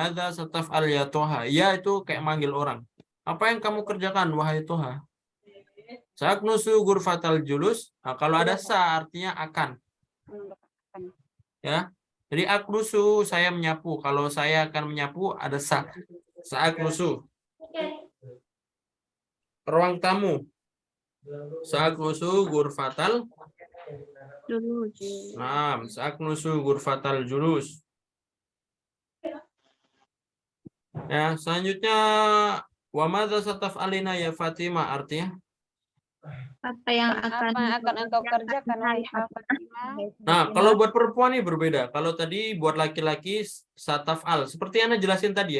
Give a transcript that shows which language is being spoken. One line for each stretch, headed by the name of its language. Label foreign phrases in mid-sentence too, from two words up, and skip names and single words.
Arabic: ماذا ستفعل يا طه.
Indonesian: Ya itu kayak manggil orang. Apa yang kamu kerjakan wahai Toha?
Arabic: سأكنس غرفة الجلوس.
Indonesian: Nah, kalau ada sa artinya akan. Ya. Jadi aknusu saya menyapu. Kalau saya akan menyapu ada sa. Sa'aknusu. Ruang tamu.
Arabic: سأكنس غرفة Julus. Nah, سأكنس غرفة الجلوس.
Indonesian: Ya,
Arabic: selanjutnya وماذا ستفعلين يا فاطمة artinya
Indonesian: Apa yang Apa yang akan engkau kerjakan wahai Fatimah? Nah, kalau buat perempuan ini berbeda. Kalau tadi buat laki-laki sataf'al, seperti yang Anda jelasin tadi ya.